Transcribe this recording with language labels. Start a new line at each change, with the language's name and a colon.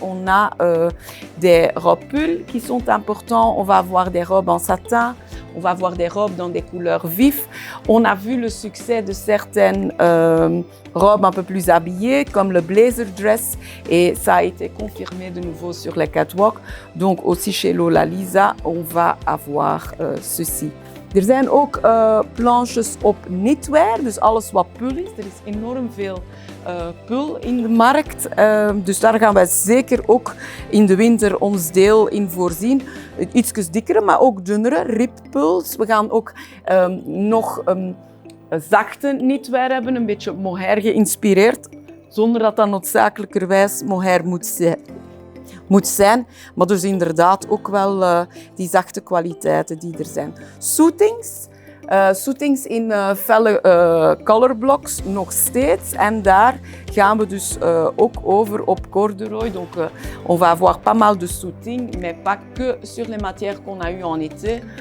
French: On a des robes pulls qui sont importantes, on va avoir des robes en satin, on va avoir des robes dans des couleurs vives. On a vu le succès de certaines robes un peu plus habillées, comme le blazer dress, et ça a été confirmé de nouveau sur les catwalks. Donc aussi chez Lola Lisa, on va avoir ceci.
Dutch: Er zijn ook planches op knitwear, dus alles wat pul is. Er is enorm veel pul in de markt, dus daar gaan wij zeker ook in de winter ons deel in voorzien. Iets dikkere, maar ook dunnere rippuls. We gaan ook nog zachte knitwear hebben, een beetje mohair geïnspireerd, zonder dat dat noodzakelijkerwijs mohair moet zijn. moet zijn. Maar dus inderdaad ook wel die zachte kwaliteiten die er zijn. Suitings. Suitings in felle colorblocks nog steeds. En daar gaan we dus ook over op corduroy.
French: Donc on va avoir pas mal de suiting, mais pas que sur les matières qu'on a eues en été.